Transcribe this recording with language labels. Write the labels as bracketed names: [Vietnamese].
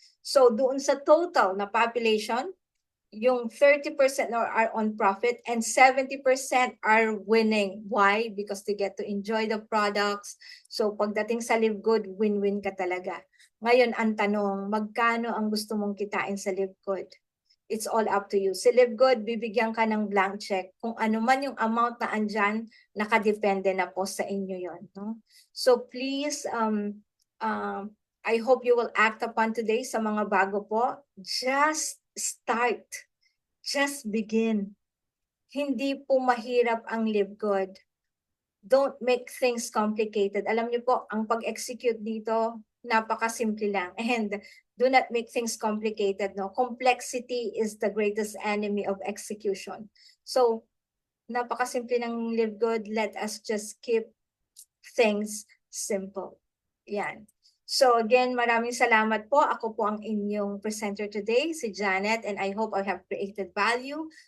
[English] So [Filipino] doon sa [English] total na population, [Filipino] yung [English] 30% are on profit and 70% are winning. Why? Because they get to enjoy the products. [Filipino] So pagdating sa Live Good, win-win ka talaga. Ngayon, ang tanong, magkano ang gusto mong kitain sa Live Good? [English] it's all up to you. [Filipino] Si Live Good, bibigyan ka ng [English] blank check. [Filipino] Kung ano man yung amount na andyan, nakadepende na po sa inyo yon. No? [English] So please, I hope you will act upon today [Filipino] sa mga bago po. [English] Just start. Just begin. [Filipino] Hindi po mahirap ang Live Good. [English] Don't make things complicated. [Filipino] Alam niyo po, ang pag-execute dito, napakasimple lang. [English] And do not make things complicated. No, complexity is the greatest enemy of execution. So, [Filipino] napakasimple ng Live Good. [English] Let us just keep things simple. [Filipino] Yan. [English] So again, [Filipino] maraming salamat po. Ako po ang inyong [English] presenter today, si Janet, and I hope I have created value.